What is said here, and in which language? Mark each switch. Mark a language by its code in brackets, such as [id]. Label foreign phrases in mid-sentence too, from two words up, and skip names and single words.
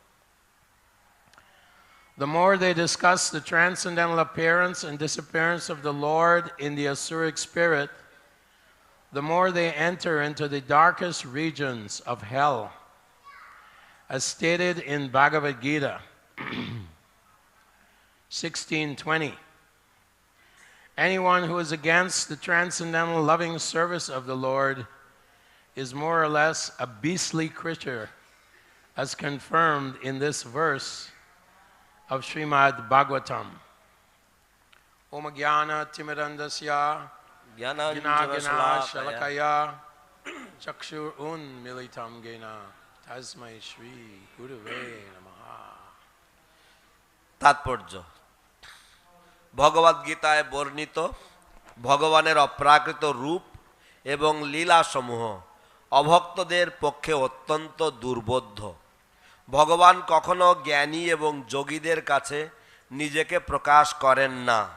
[en] The more they discuss the transcendental appearance and disappearance of the Lord in the Asuric spirit, the more they enter into the darkest regions of hell, as stated in Bhagavad Gita 16:20. Anyone who is against the transcendental loving service of the Lord is more or less a beastly creature, as confirmed in this verse of Srimad Bhagavatam. [sa] ॐ ज्ञान तिमिरान्धस्य ज्ञान गिन शलाकया चक्षुर् उन्मीलितम् गेन तस्मै श्री गुरवे नमः. [bn] তাৎপর্য: ভগবদ্গীতায় বর্ণিত ভগবানের অপ্রাকৃত রূপ এবং লীলাসমূহ অভক্তদের পক্ষে অত্যন্ত দুর্বোধ্য। ভগবান কখনো জ্ঞানী এবং যোগীদের কাছে নিজেকে প্রকাশ করেন না।